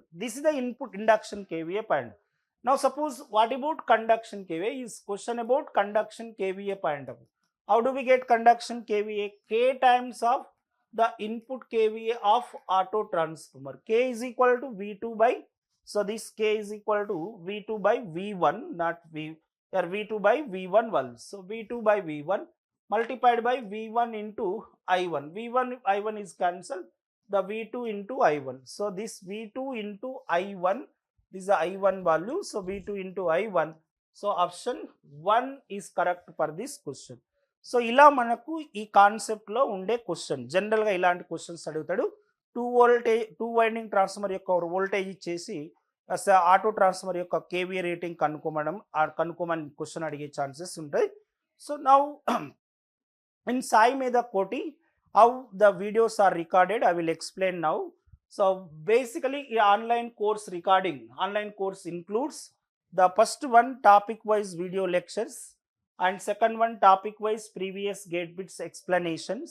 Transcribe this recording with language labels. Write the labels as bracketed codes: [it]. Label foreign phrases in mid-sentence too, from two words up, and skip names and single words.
[en] This is the input induction kVA point. Now suppose what about conduction kVA? Is question about conduction kVA point of view. How do we get conduction kVA? K times of the input kVA of auto transformer. K is equal to V2 by, so this K is equal to V2 by V1, not V, or V2 by V1 value. So V2 by V1 multiplied by V1 into I1. V1 I1 is cancelled, the V2 into I1. So this V2 into I1, this is the I1 value. So V2 into I1. So option 1 is correct for this question. [te] సో ఇలా మనకు ఈ కాన్సెప్ట్లో ఉండే క్వశ్చన్. జనరల్గా ఇలాంటి క్వశ్చన్స్ అడుగుతాడు. 2 [en] winding transformer [te] యొక్క వోల్టేజ్ ఇచ్చేసి [en] auto transformer [te] యొక్క [en] kVA rating [te] కనుక్కోమని క్వశ్చన్ అడిగే ఛాన్సెస్ ఉంటాయి. [en] so now in Saimedha Koti, how the videos are recorded, I will explain now. So basically online course recording, online course includes the first one topic wise video lectures, and second one topic wise previous gate bits explanations,